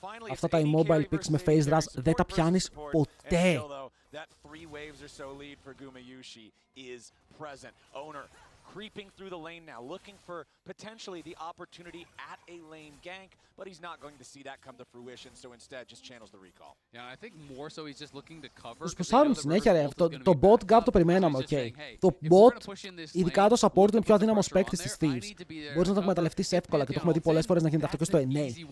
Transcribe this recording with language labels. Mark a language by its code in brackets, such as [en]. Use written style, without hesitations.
[el] Αυτά τα immobile picks με phase rush δεν τα πιάνεις ποτέ. [en] That 3 waves or so lead for Gumayushi is present. Owner creeping through the lane now, looking for potentially the opportunity at a lane gank, but he's not going to see that come to fruition, so instead just channels the recall. Yeah, I think more so he's just looking to cover. [el] Τους πουσάρουν συνέχεια ρε, το bot gap το περιμέναμε, ok. Το bot, ειδικά το support είναι πιο αδύναμος παίκτης της Thieves. Μπορείς να το εκμεταλλευτείς εύκολα και το έχουμε δει πολλές φορές να γίνεται αυτό και στο NA.